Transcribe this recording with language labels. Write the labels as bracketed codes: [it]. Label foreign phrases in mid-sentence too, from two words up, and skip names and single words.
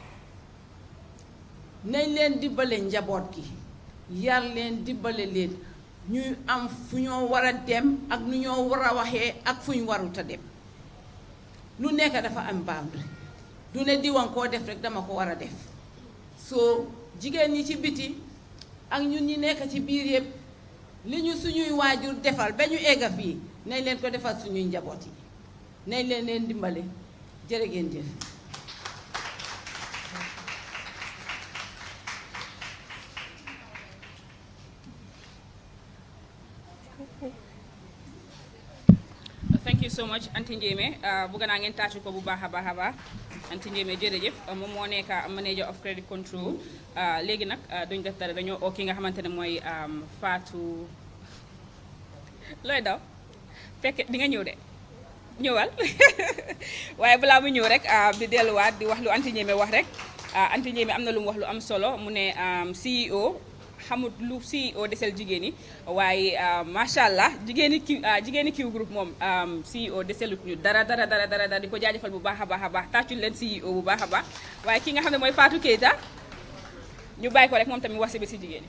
[wo] nañ leen dimbale njaboot gi yar leen dimbale leen ñuy am fu ñoo war a dem ak nu ñoo war a waxee ak fu ñu warut a dem lu nekk dafa am boundary du ne diwan koo def rek dama ko war a def soo jigéen ñi ci biti ak ñun ñi nekk ci biir yëpp li ñu suñuy waajur defal ba ñu egga fii nañ leen ko defal suñuy njaboot yi nañ leen dimbale jërë ngeen jëf. [en] Thank you so much [wo] Aunty Njeme bëgg naa ngeen tàccu ko bu baax a baax Aunty Njeme jërëjëf moom moo nekk [en] manager of credit control [wo] léegi nag duñ def dara dañoo oo ki nga xamante ne mooy Fatou looy daw fekk di nga ñëw de ñëwal waaye balaa mu ñëw rek di delluwaat di wax lu Aunty Njeme wax rek Aunty Njeme am na lu mu wax lu am solo mu ne CEO xamut lu CEO desel jigéen ñi waaye [ar] ما شاء الله [wo] jigéeni Q group moom CEO deselut ñu dara di ko jaajëfal bu baax a baax tàccul leen CEO bu baax a baax waaye ki nga xam ne mooy Fatou Keita ñu bàyyi ko rek moom tamit wax si ba si jigéen ñi.